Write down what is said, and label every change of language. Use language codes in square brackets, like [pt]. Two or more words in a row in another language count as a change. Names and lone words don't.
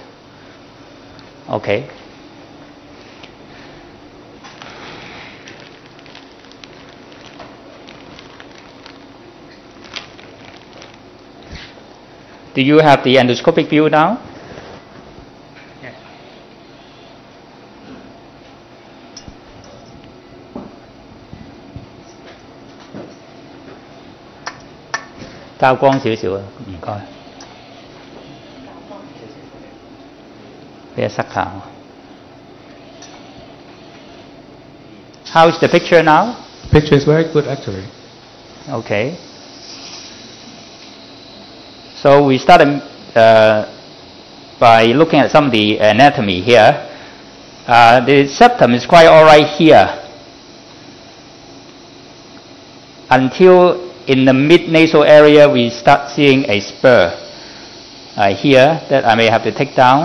[en] Okay. Do you have the endoscopic view now? Yes. [yue] 較光少少啊，唔該。俾一塞下。 [en] How's the picture now? Picture is very good actually. Okay. So we started by looking at some of the anatomy here. The septum is quite all right here until in the mid-nasal area we start seeing a spur here that I may have to take down.